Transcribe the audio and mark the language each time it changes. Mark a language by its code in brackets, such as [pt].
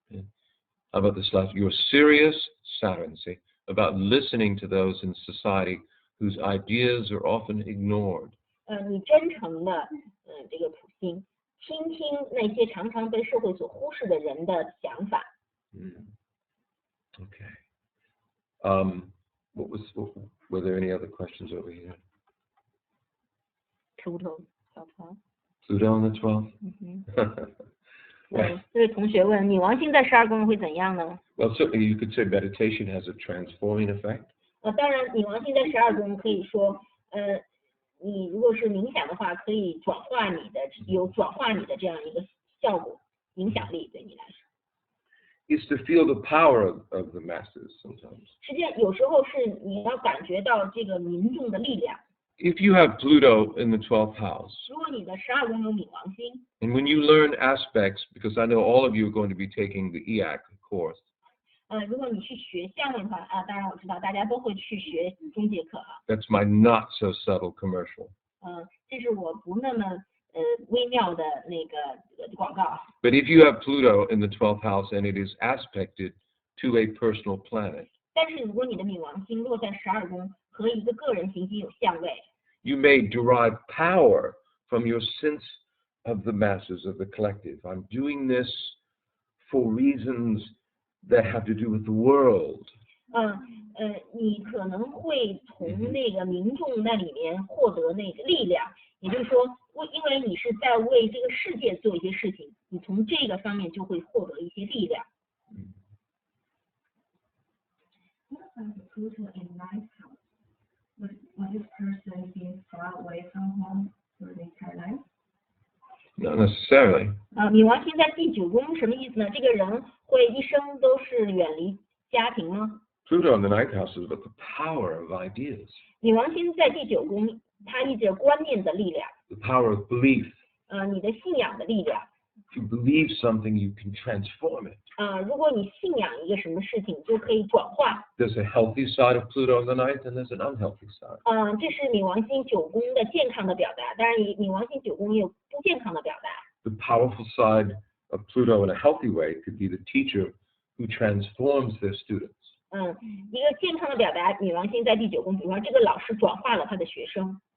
[en] How about this last? You're serious, Saturn, see, about listening to those in society whose ideas are often ignored. [zh] 你真诚的，这个普星，倾听那些常常被社会所忽视的人的想法。 [en] Okay. Were there any other questions over here? [zh] Pluto 小船。 [en] Pluto on the 12th? [zh] 这位同学问，冥王星在12宫会怎样呢？ [en] Well, certainly you could say meditation has a transforming effect. [zh] 当然，冥王星在12宫可以说，你如果是冥想的话，可以转化你的这样一个效果，影响力对你来说。 [en] Is to feel the power of the masses sometimes. [zh] 实际上，有时候是你要感觉到这个民众的力量。 [en] If you have Pluto in the 12th house, [zh] 如果你的12宫有冥王星， [en] and when you learn aspects, because I know all of you are going to be taking the EAC course, [zh] 如果你去学项目的话，当然我知道大家都会去学中介课哈。 [en] that's my not so subtle commercial. [zh] 这是我不那么微妙的那个广告。 [en] But if you have Pluto in the 12th house and it is aspected to a personal planet, [zh] 但是如果你的冥王星落在12宫，和一个个人行星有相位， [en] you may derive power from your sense of the masses, of the collective. I'm doing this for reasons that have to do with the world. [zh] 你可能会从那个民众那里面获得那个力量，也就是说，因为你是在为这个世界做一些事情，你从这个方面就会获得一些力量。 [en] What about the Pluto in 9th house? Would this person be far away from home for the entire life? Not necessarily. [zh] 冥王星在第9宫什么意思呢？这个人会一生都是远离家庭吗？ [en] Pluto in the 9th house is about the power of ideas, [zh] 冥王星在第9宫，它意味着观念的力量， [en] the power of belief. [zh] 你的信仰的力量。 [en] If you believe something, you can transform it. [zh] 如果你信仰一个什么事情，你就可以转化。 [en] There's a healthy side of Pluto in the 9th, and there's an unhealthy side. [zh] 这是冥王星9宫的健康的表达，当然冥王星9宫也有不健康的表达。 [en] The powerful side of Pluto in a healthy way could be the teacher who transforms their students. [zh] 一个健康的表达，冥王星在第9宫，比如说这个老师转化了他的学生。